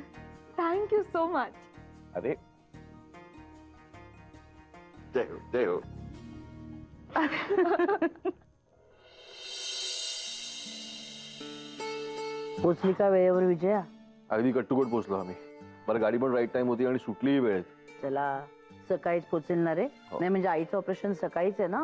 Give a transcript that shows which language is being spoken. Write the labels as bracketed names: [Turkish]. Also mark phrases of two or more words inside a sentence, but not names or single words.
[English] Thank you so much. [Marathi] अरे जय हो जय हो. पोचली का वेळेवर विजया? अगदी कट्टुकट पोचलो आम्ही. बरं गाडी पण [English] right time [Marathi] होती आणि सुटलीही वेळेत. चला सकाळीच पोचेल ना रे. हो. नाही म्हणजे आईचं ऑपरेशन सकाळीच आहे ना.